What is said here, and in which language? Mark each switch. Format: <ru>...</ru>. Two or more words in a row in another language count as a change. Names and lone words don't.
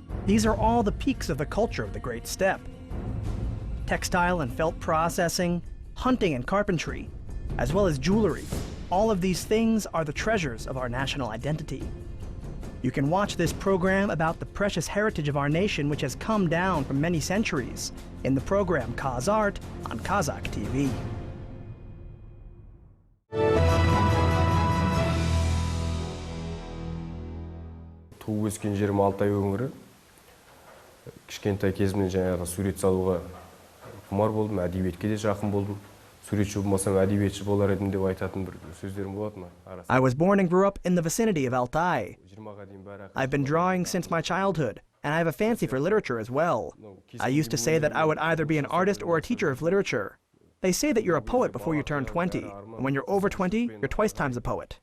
<en>These are all the peaks of the culture of the Great Steppe. Textile and felt processing, hunting and carpentry, as well as jewelry. All of these things are the treasures of our national identity. You can watch this program about the precious heritage of our nation which has come down from many centuries in the program KazArt on Kazakh TV.</en> <kk>Туып өскен жерім Алтай өңірі. Кішкентай кезімнен жаңағы сурет салуға құмар болдым, әдебиетке де жақын болдым. Суретші болмасам әдебиетші болар едім деп айтатын бір сөздерім болатын.</kk> <en>I was born and grew up in the vicinity of Altai. I've been drawing since my childhood, and I have a fancy for literature as well. I used to say that I would either be an artist or a teacher of literature. They say that you're a poet before you turn 20, and when you're over 20, you're twice times a poet.</en>